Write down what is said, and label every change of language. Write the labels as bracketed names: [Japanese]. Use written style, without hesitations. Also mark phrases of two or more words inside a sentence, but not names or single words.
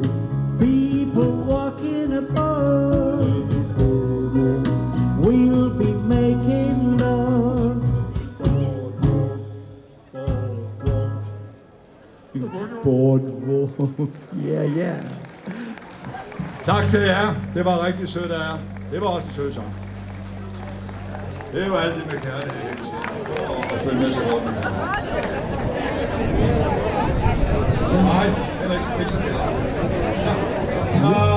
[English] People walking above, we'll be making love. Boardwalk. Yeah, yeah. [Danish] Tak skal I have. Det var rigtig sødt af jer. Det var også en sød sang. Det er jo altid med kærlighed, det kan sige. Og følge med sig rundt. Nej, det er ikke så det.